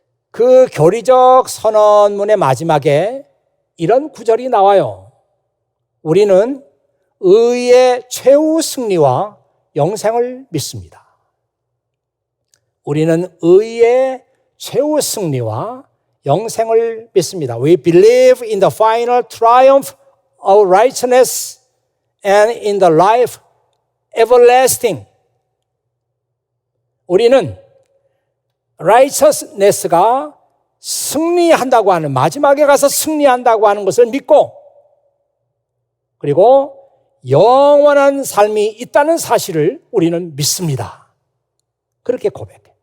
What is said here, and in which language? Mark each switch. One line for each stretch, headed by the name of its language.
Korean: 그 교리적 선언문의 마지막에 이런 구절이 나와요. 우리는 의의 최후 승리와 영생을 믿습니다. 우리는 의의 최후 승리와 영생을 믿습니다.
English: We believe in the final triumph of righteousness and in the life everlasting.
Korean: 우리는 righteousness가 승리한다고 하는, 마지막에 가서 승리한다고 하는 것을 믿고, 그리고 영원한 삶이 있다는 사실을 우리는 믿습니다. 그렇게 고백해.